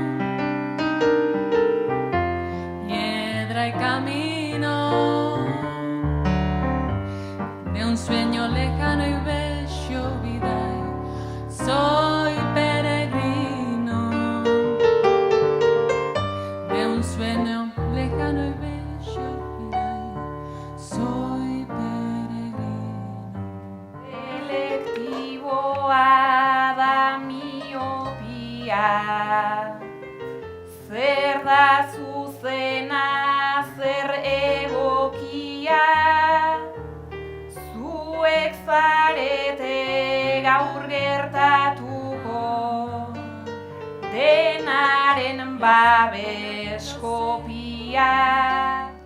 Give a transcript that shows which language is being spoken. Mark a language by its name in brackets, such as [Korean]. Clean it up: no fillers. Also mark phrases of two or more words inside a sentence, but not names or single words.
[Spanish] piedra y camino de un sueño lejano y bello, vida, soy peregrino de un sueño lejano y bello, vida, soy [Basque] Selektiboa da miopia, zer da zuzena, zer egokia, zuek zarete gaur gertatuko, denaren babes kopia.